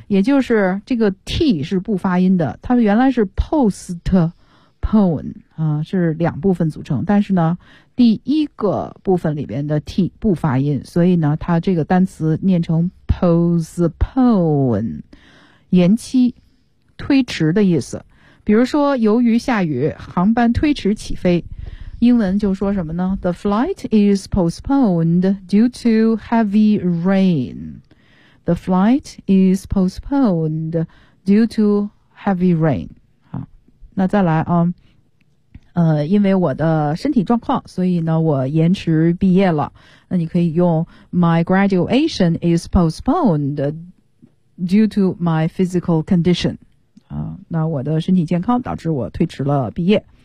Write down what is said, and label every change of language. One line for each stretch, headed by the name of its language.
Chinese: 也就是这个 t 是不发音的，它原来是 postpone、是两部分组成，但是呢第一个部分里边的 t 不发音，所以呢它这个单词念成 postpone， 延期推迟的意思。比如说由于下雨航班推迟起飞，英文就说什么呢？
English: The flight is postponed due to heavy rain. The flight is postponed due to heavy rain.
Chinese: 好，那再来啊，因为我的身体状况，所以呢我延迟毕业了。那你可以用
English: My graduation is postponed due to my physical condition.
Chinese: 那我的身体健康导致我推迟了毕业。